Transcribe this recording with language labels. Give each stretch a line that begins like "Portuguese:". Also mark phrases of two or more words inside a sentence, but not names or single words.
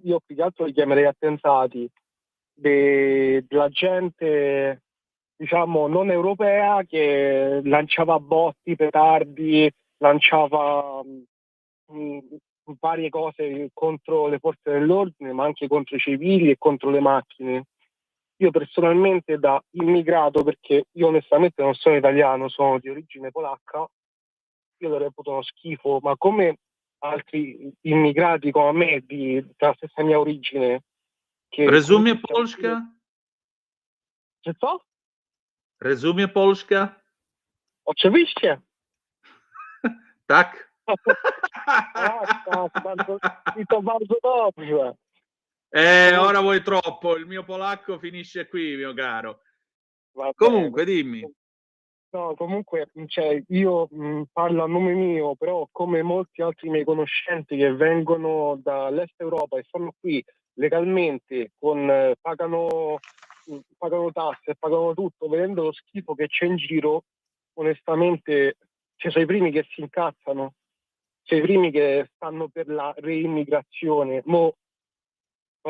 Italian: Io più che altro li chiamerei attentati della gente, diciamo, non europea, che lanciava botti, petardi, lanciava varie cose contro le forze dell'ordine, ma anche contro i civili e contro le macchine. Io personalmente, da immigrato, perché io onestamente non sono italiano, sono di origine polacca, io lo reputo uno schifo, ma come altri immigrati come me della stessa mia origine.
Polish: Rezumie Polska? Czy co? Rezumie Polska? Oczywiście. Tak? I to bardzo dobrze.
Italian: Ora vuoi troppo, il mio polacco finisce qui, mio caro. Comunque, dimmi. No, comunque, cioè, io parlo a nome mio, però come molti altri miei conoscenti che vengono dall'est Europa e stanno qui legalmente, pagano tasse, pagano tutto, vedendo lo schifo che c'è in giro, onestamente, cioè, sono i primi che si incazzano, sono i primi che stanno per la reimmigrazione.